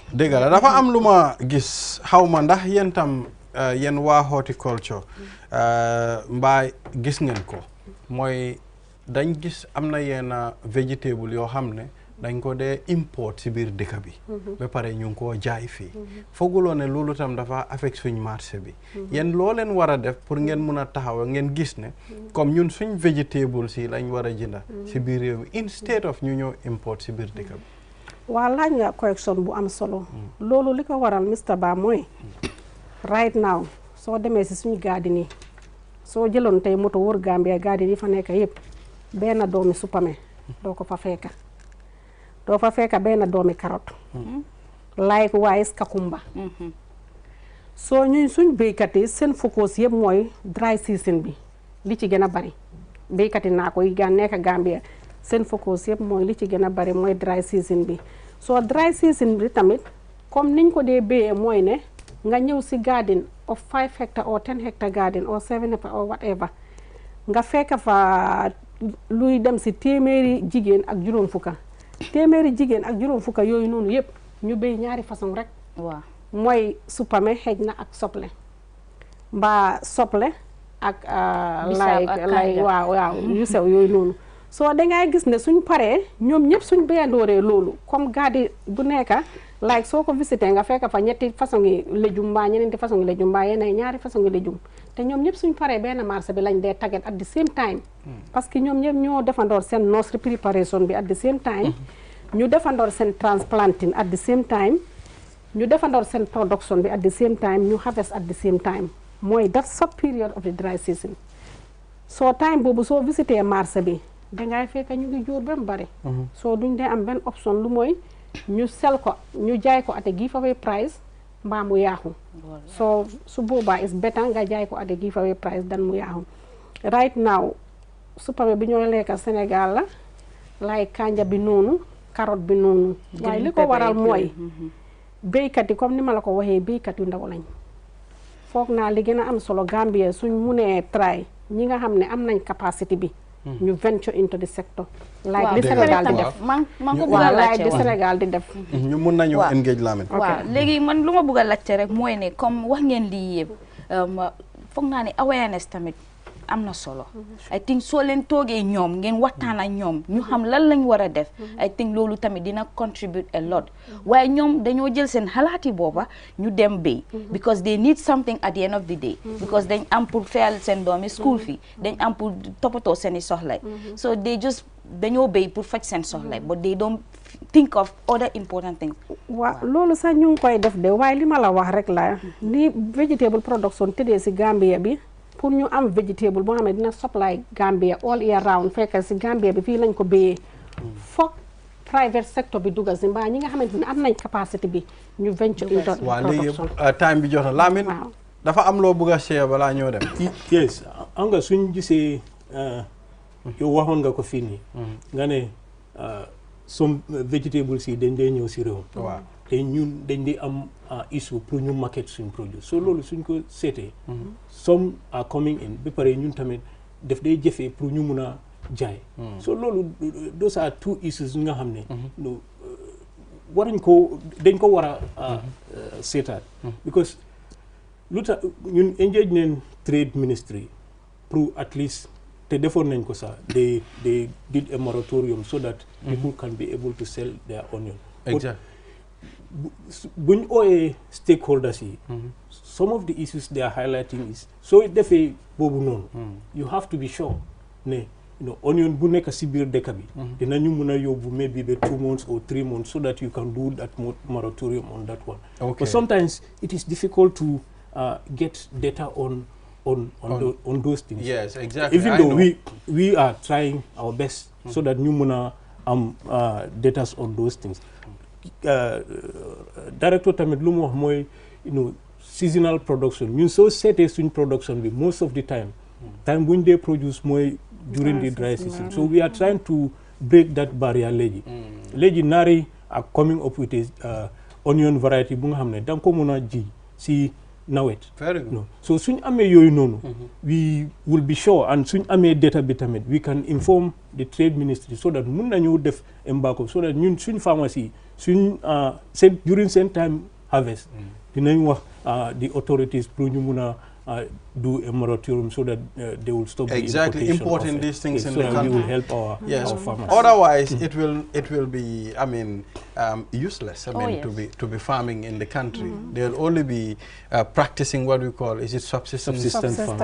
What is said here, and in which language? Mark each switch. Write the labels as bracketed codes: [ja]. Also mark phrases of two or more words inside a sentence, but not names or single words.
[wo] dëgg la dafa am lu ma gis xaw ma ndax yéen tam yéen waa horticulture mbaa gis ngeen ko mooy dañ gis am na yenn vegetable yoo xam ne dañ ko dee import si biir dëkk bi ba pare ñu ngi koo jaay fii fooguloo ne loolu tam dafa affect suñ marché bi yéen loo leen war a def pour ngeen mun a taxaw ngeen gis ne comme ñun suñ vegetable si lañ war a jënda si biir réew mi [en] instead of [wo] ñu ñëw import si biir dëkk bi waa laaj nga correction bu am solo loolu li ko waral Mr. Ba mooy [en] right now [wo] soo demee si suñu garden yi soo jëloon tey moto wër Gambia garden yi fa nekk yëpp benn doomi supame doo ko fa fekka doo fa fekka benn doomi carotte likewise kakumba soo ñuy suñ béykat yi seen focus yëpp mooy [en] dry season [wo] bi li ci gën a bari béykat yi naa ko yi nekk Gambia seen focus yëpp mooy li ci gën a bari mooy [en] dry season [wo] bi soo [en] dry season [wo] bi tamit comme niñ ko dee béyee mooy ne nga ñëw si [en] garden of 5 hectare or 10 hectare garden or 7 hectare or whatever [wo] nga fekk fa luy dem si téeméeri jigéen ak juróom fukka yooyu noonu yëpp ñu béy ñaari façon rek waaw mooy supame xeej na ak soble mbaa soble ak lay waaw yu sew yooyu noonu soo dangay gis ne suñ paree ñoom ñëpp suñ béyandooree loolu comme garden bu nekka like soo ko visité nga fekk fa ñetti façon yi légume mbaa ñeneenti façon yi légume mbaa yeneen ñaari façon yi légume te ñoom ñëpp suñ paree benn marché bi lañ dee [en] target at the same time [fr] parce que [wo] ñoom ñëpp ñoo defandoor seen [en] nursery preparation [wo] bi [en] at the same time [wo] ñu defandoor seen [en] transplanting at the same time [wo] ñu defandoor seen production bi [en] at the same time [wo] ñu [en] harvest at the same time [wo] mooy [en] that sub period of the dry season [wo] soo time boobu soo visité marché bi dangay fekk ñu ngi jóor ba mu bari soo duñ dee am benn option lu mooy ñu sell ko ñu jaay ko [en] at a giveaway price [wo] mbaa mu yaaxu soo su boobaa [en] is better [wo] nga jaay ko [en] at a giveaway price [wo] dan mu yaaxu [en] right now [wo] supame bi ñoo lekka Sénégal la lay kanja bi noonu carotte bi noonu waaye li ko waral mooy béykat yi comme ni ma la ko waxee béykat yu ndaw lañ foog naa li gën a am solo Gambia suñ munee try ñi nga xam ne am nañ capacité bi ñu [en] venture into the sector like [wo] li Sénégal di def man ko bëgg a laajte li Sénégal di def ñu mun nañu engage Lamine waaw léegi man lu ma bëgg a laajte rek mooy ne comme wax ngeen lii yëpp foog naa ne awareness tamit am na solo [en] I think [wo] soo leen toogee ñoom ngeen waxtaan ak ñoom ñu xam lan lañ war a def [en] I think [wo] loolu tamit dina [en] contribute a lot [wo] waaye ñoom dañoo jël seen xalaati booba ñu dem béy [en] because they need something at the end of the day because [wo] dañ am pour fayal seen doomi school fii dañ am pour toppatoo seeni soxlay [en] so they just [wo] dañoo béy pour faj seen soxlay [en] but they don't think of other important things [wo] waaw loolu sax ñu ngi koy def de waaye li ma la wax rek la ni [en] vegetable production [wo] tëddee si Gambia bi pour ñu am vegetable boo xam ne dina [en] supply Gambia all year round [wo] fekk si Gambia bi fii lañ ko béyee foog [en] private sector [wo] bi dugal si mbaa ñi nga xamante ne am nañ capacité bi ñu [en] venture into [wo] waaw léegi time bi jox na Lamine dafa am loo bëgg a share balaa ñoo dem yes am nga suñ gisee yow waxoon nga ko fii nii nga ne [en] some vegetables [wo] yi dañ dee ñëw si réew waaw te ñun dañ di am issue pour ñu market suñ produit so loolu suñ ko seetee [en] some are coming in [wo] ba pare ñun tamit daf day jëfee pour ñu mun a jaay so loolu [en] those are two issues [wo] nga xam ne waruñ ko dañ ko war a seetaat because lu tax ñun engage neen [en] trade ministry [wo] pour [en] at least [wo] te defoon nañ ko sax [en] they did a moratorium so that people can be able to sell their onion exactly [wo] buñ ooyee [en] stakeholders yi some of the issues they are highlighting is so [wo] defee boobu noonu [en] you have to be sure ne onion [wo] bu nekk si biir dëkk bi dinañu mun a yóbbu [en] maybe the 2 months or 3 months so that you can do that moratorium on that one but sometimes it is difficult to get data on those things yes exactly even though we are trying our best so that [wo] ñu mun a am [en] data on those things [wo] directeur tamit lu mu wax mooy [en] seasonal production [wo] ñun soo seetee suñ production bi [en] most of the time [wo] buñ dee [en] produce mooy during the dry season so we are trying to break that barrier [wo] léegi naari [en] are coming up with a onion variety [wo] bu nga xam ne danga ko mën a ji si nawet so suñ amee yooyu noonu [en] we will be sure and [wo] suñ amee data bi tamit [en] we can inform the trade ministry so that [wo] mun nañu def [en] embargo so that [wo] ñun suñ pharmacie suñ [en] during same time harvest [wo] dinañ wax [en] the authorities [wo] pour ñu mun a [en] do a moratorium so that they will stop importing these things in the country. We will help our farmers. Otherwise, it will be, useless. To be farming in the country. They'll only be practicing what we call subsistence farming.